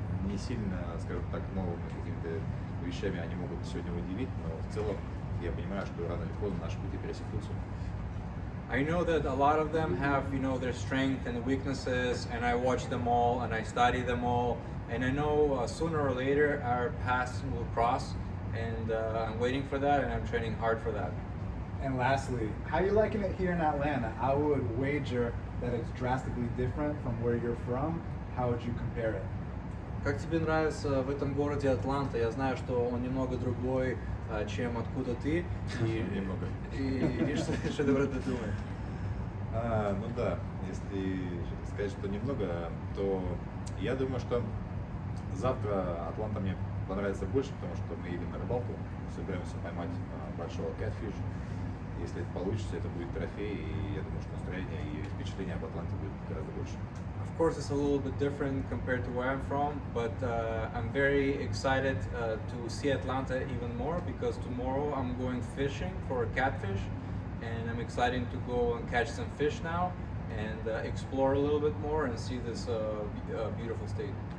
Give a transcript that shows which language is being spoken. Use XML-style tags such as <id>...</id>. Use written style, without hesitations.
<ru>не сильно, скажем так, новыми какими-то вещами они могут сегодня удивить, но в целом я понимаю, что рано или поздно наши пути пересекутся.</ru> <en>I know that a lot of them have, their strengths and weaknesses, and I watch them all and I study them all, and I know sooner or later our paths will cross, and I'm waiting for that, and I'm training hard for that. And lastly, how are you liking it here in Atlanta? I would wager that it's drastically different from where you're from. How would you compare it?</en> <ru>Как тебе нравится в этом городе Атланта? Я знаю, что он немного другой, чем откуда ты. Немного. И что ты про это думаешь? Ну да, если сказать, что немного, то я думаю, что завтра Атланта мне понравится больше, потому что мы едем на рыбалку, собираемся поймать большого catfish. Если это получится, это будет трофей, и я думаю, что настроение и впечатление об Атланте будет гораздо больше.</ru> <en>Of course, it's a little bit different compared to where I'm from, but I'm very excited to see Atlanta even more because tomorrow I'm going fishing for catfish, and I'm excited to go and catch some fish now and explore a little bit more and see this beautiful state.</en>